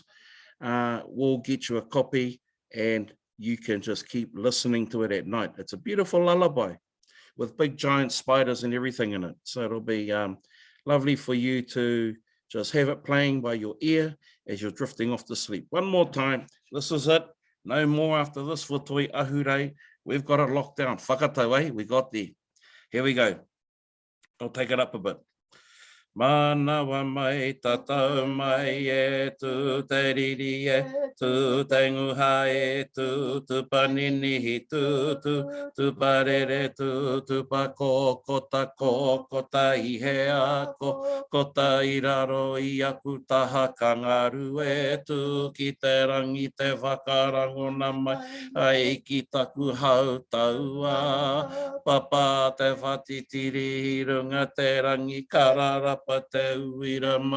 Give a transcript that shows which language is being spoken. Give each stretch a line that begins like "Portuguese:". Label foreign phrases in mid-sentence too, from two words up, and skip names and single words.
English: We'll get you a copy and you can just keep listening to it at night. It's a beautiful lullaby with big giant spiders and everything in it. So it'll be lovely for you to just have it playing by your ear as you're drifting off to sleep. One more time, this is it. No more after this for
Māori: toi ahurei.
English: We've got it locked down. Whakatau, eh? We got there. Here we go. I'll take it up a bit.
Māori: Manawa mai, tatau mai e, tu te riri e, tu te nguha e, tu paninihi, tu parere, tu pa kokota, I he ako, kota I raro I aku taha kangaru e, tu ki te rangi te whakarangona mai, ai ki taku hau taua, papa te whatitiri runga te rangi kararapa te uira mai,